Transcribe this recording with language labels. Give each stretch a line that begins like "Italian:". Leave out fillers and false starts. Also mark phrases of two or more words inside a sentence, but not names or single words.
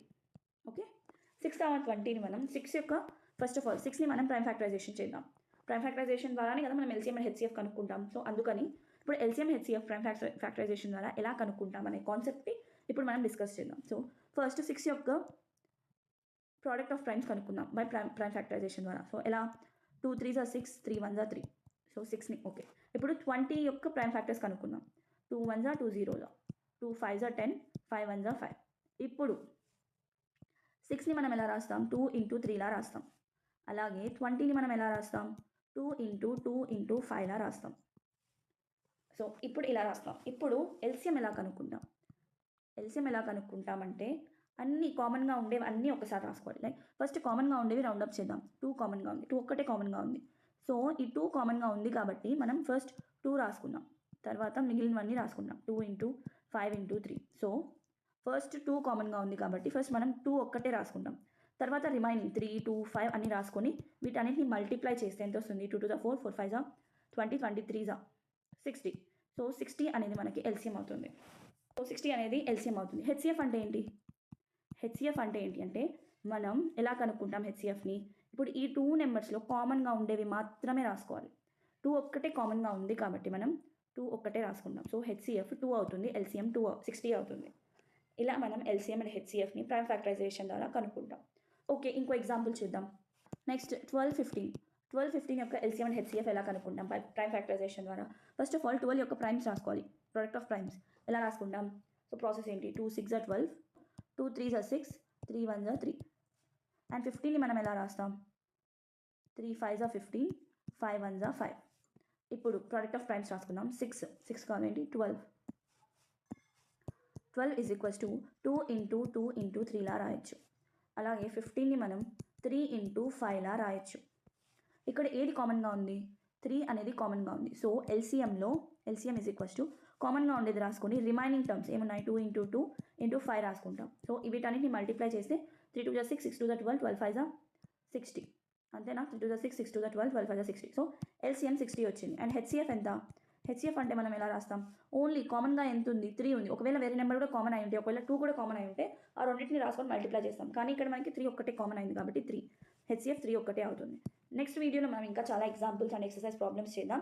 Telugu: ఓకే, 6, 20ని మనం 6 యొక్క
English: first of all
Telugu: 6ని మనం
English: prime factorization
Telugu: చేద్దాం.
English: prime factorization
Telugu: ద్వారానే కదా మనం
English: LCM and HCF
Telugu: కనుక్కుంటాం. సో అందుకని ఇప్పుడు
English: LCM HCF prime factorization
Telugu: ద్వారా ఎలా కనుక్కుంటాం అనే కాన్సెప్ట్ని ఇప్పుడు మనం డిస్కస్ చేద్దాం.
English: so first
Telugu: 6 యొక్క
English: product of primes
Telugu: కనుక్కుందాం
English: by prime factorization
Telugu: ద్వారా.
English: సో ఎలా, 2 3s are 6, 3 1s are 3.
Telugu: సో 6ని ఓకే. ఇప్పుడు 20 యొక్క
English: prime factors
Telugu: కనుక్కుందాం.
English: 2 1s are 2 0s, 2 5s are 10, 5 1s are 5.
Telugu: ఇప్పుడు 6ని మనం ఎలా రాస్తాం, 2 into 3 లా రాస్తాం. అలాగే 20ని మనం ఎలా రాస్తాం, 2 into 2 into 5 లా రాస్తాం. సో ఇప్పుడు ఇలా రాస్తాం. ఇప్పుడు ఎల్సిఎం ఎలా కనుక్కుంటాం, ఎల్సిఎం ఎలా కనుక్కుంటామంటే అన్నీ కామన్గా ఉండేవి అన్నీ ఒకసారి రాసుకోవాలి.
English: like first
Telugu: కామన్గా ఉండేవి రౌండప్ చేద్దాం. 2 కామన్గా ఉంది, 2 ఒక్కటే కామన్గా ఉంది. సో ఈ 2 కామన్గా ఉంది కాబట్టి మనం ఫస్ట్ 2 రాసుకున్నాం, తర్వాత మిగిలినవన్నీ రాసుకున్నాం.
English: 2 into 5 into 3. so first
Telugu: 2 కామన్గా ఉంది కాబట్టి ఫస్ట్ మనం 2 ఒక్కటే రాసుకుంటాం. తర్వాత రిమైనింగ్ 3 2 5 అన్ని రాసుకొని వీటన్నిటిని మల్టిప్లై చేస్తే ఎంత వస్తుంది,
English: 2 to the 4, 4 5s are 20, 23s are 60.
Telugu: సో 60 అనేది మనకి ఎల్సిఎం అవుతుంది. సో 60 అనేది ఎల్సిఎం అవుతుంది. హెచ్సిఎఫ్ అంటే ఏంటి, హెచ్సిఎఫ్ అంటే ఏంటి అంటే మనం ఎలా కనుక్కుంటాం హెచ్సిఎఫ్ని, ఇప్పుడు ఈ 2 నెంబర్స్లో కామన్గా ఉండేవి మాత్రమే రాసుకోవాలి. 2 ఒక్కటే కామన్గా ఉంది కాబట్టి మనం 2 ఒక్కటే రాసుకుంటాం. సో హెచ్సిఎఫ్ 2 అవుతుంది, ఎల్సిఎం 60 అవుతుంది. ఇలా మనం
English: LCM and HCF
Telugu: ప్రైమ్ ఫ్యాక్టరైజేషన్ ద్వారా కనుక్కుంటాం. ఓకే, ఇంకో ఎగ్జాంపుల్ చూద్దాం. నెక్స్ట్ 12 15 యొక్క
English: LCM and HCF
Telugu: ఎలా కనుక్కుంటాం
English: prime factorization
Telugu: ద్వారా.
English: first of all
Telugu: 12 యొక్క ప్రైమ్స్ రాసుకోవాలి,
English: product of primes
Telugu: ఎలా రాసుకుంటాం.
English: so process ఏంటి, 2 6s are 12, 2 3s are 6, 3 1s are 3.
Telugu: అండ్ 15ని మనం ఎలా రాస్తాం,
English: 3 5s are 15, 5 1s are 5.
Telugu: ఇప్పుడు
English: product of primes
Telugu: రాసుకుందాం. 6 కాదండి 12
English: is equals to 2 into 2 into 3
Telugu: లా రాయొచ్చు. అలాగే 15ని మనం 3 into 5 లా రాయొచ్చు. ఇక్కడ ఏది కామన్గా ఉంది, 3 అనేది కామన్గా ఉంది.
English: so LCM is equals to
Telugu: కామన్గా ఉండేది రాసుకొని
English: remaining terms
Telugu: ఏమున్నాయి, 2 into 2 into 5 రాసుకుంటాం.
English: సో వీటన్నిటిని మల్టిప్లై చేస్తే 3 2s are 6, 6 2s are 12, 12 5s are 60. అంతేనా, 3 2s are 6, 6 2s are 12, 12 5s are 60. so LCM
Telugu: 60 వచ్చింది.
English: and HCF
Telugu: ఎంత, హెచ్సిఎఫ్ అంటే మనం ఎలా రాస్తాం, ఓన్లీ కామన్గా ఎంత ఉంది, 3 ఉంది. ఒకవేళ వేరే నెంబర్ కూడా కామన్ అయి ఉంటే, ఒకవేళ 2 కూడా కామన్ అయి ఉంటే ఆ రెండింటిని రాసుకొని మల్టిప్లై చేస్తాం. కానీ ఇక్కడ మనకి 3 ఒక్కటే కామన్ అయింది కాబట్టి 3, హెచ్సిఎఫ్ 3 ఒక్కటే అవుతుంది.
English: next video
Telugu: మనం ఇంకా చాలా
English: examples and exercise problems
Telugu: చేద్దాం.